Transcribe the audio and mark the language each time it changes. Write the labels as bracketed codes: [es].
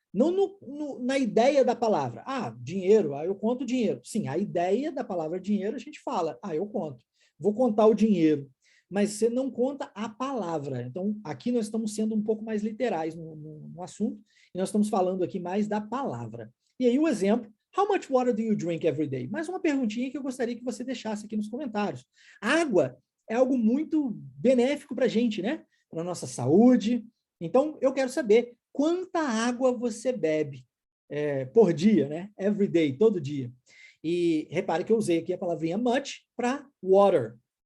[pt] Não na ideia da palavra. Ah, dinheiro, eu conto dinheiro. Sim, a ideia da palavra dinheiro a gente fala, eu conto. Vou contar o dinheiro. Mas você não conta a palavra. Então, aqui nós estamos sendo um pouco mais literais no assunto, e nós estamos falando aqui mais da palavra. E aí o exemplo, [en] how much water do you drink every day? [pt] Mais uma perguntinha que eu gostaria que você deixasse aqui nos comentários. Água é algo muito benéfico para a gente, né? Para a nossa saúde. Então, eu quero saber quanta água você bebe por dia, né? Every day, todo dia. E repare que eu usei aqui a palavrinha much para water.